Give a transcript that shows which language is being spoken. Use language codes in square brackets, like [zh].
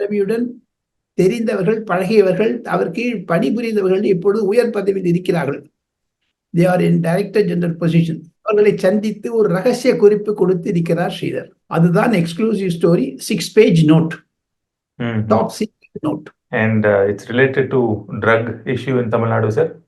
[ta] ரவியுடன் தெரிந்தவர்கள், பழகியவர்கள், அவர் கீழ் பணிபுரிந்தவர்கள் இப்பொழுது உயர் பதவியில் இருக்கிறார்கள். [en] They are in director general position. [ta] அவர்களை சந்தித்து ஒரு ரகசிய குறிப்பு கொடுத்து இருக்கிறார் ஸ்ரீதர். [en] அதுதான் exclusive story. 6-page note, top secret note. And it's related to drug issue in Tamil Nadu, sir?